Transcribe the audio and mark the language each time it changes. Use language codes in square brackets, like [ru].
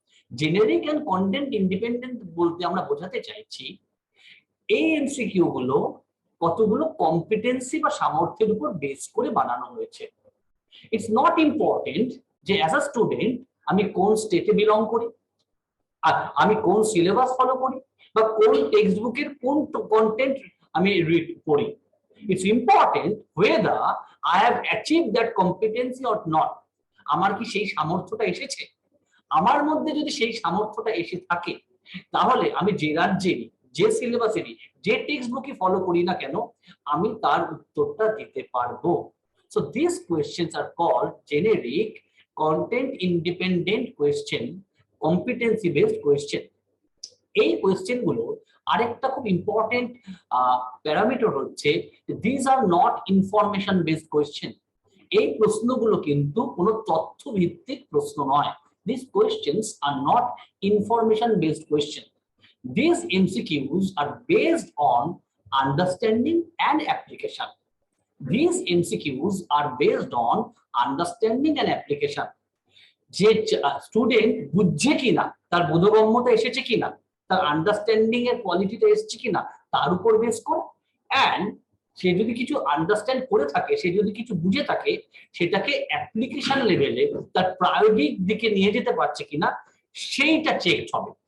[en] Generic and content independent [bn] বলতে আমরা বোঝাতে চাইছি এই এমসিকিউ গুলো কতগুলো কম্পিটেন্সি বা সামর্থ্যের উপর বেস করে বানানো হয়েছে। [en] it's not important [bn] যে [en] as a student [bn] আমি কোন স্টেটে বিলং করি, আর আমি কোন সিলেবাস ফলো করি, বা কোন টেক্সট বুকের কোন কন্টেন্ট আমি রিড করি। [en] It's important whether I have achieved that competency or not. [bn] আমার কি সেই সামর্থ্যটা এসেছে? আমার মধ্যে যদি সেই সামর্থ্যটা এসে থাকে তাহলে আমি যে রাজ্যেরই, যে সিলেবাসেরই, যে টেক্সট বুকই ফলো করি না কেন আমি তার উত্তরটা দিতে পারবো। [en] So this questions are called generic content independent question, competency based question. [bn] এই কোয়েশ্চেন গুলো আরেকটা খুব ইম্পর্টেন্ট প্যারামিটার হচ্ছে [en] This are not information based question. [bn] এই প্রশ্নগুলো কিন্তু কোনো তথ্য ভিত্তিক প্রশ্ন নয়। [en] These questions are not information based questions. These MCQs are based on understanding and application. These MCQs are based on understanding and application. [bn] যে স্টুডেন্ট বুঝছে কিনা, তার বোধগম্যতা এসেছে কিনা, তার আন্ডারস্ট্যান্ডিং এর কোয়ালিটিটা এসেছে কিনা তার উপর বেস করে, এন্ড সে যদি কিছু আন্ডারস্ট্যান্ড করে থাকে, সে যদি কিছু বুঝে থাকে, সেটাকে অ্যাপ্লিকেশন লেভেলে তার প্রায়োগিক দিকে নিয়ে যেতে পারছে কিনা সেইটা চেক হবে।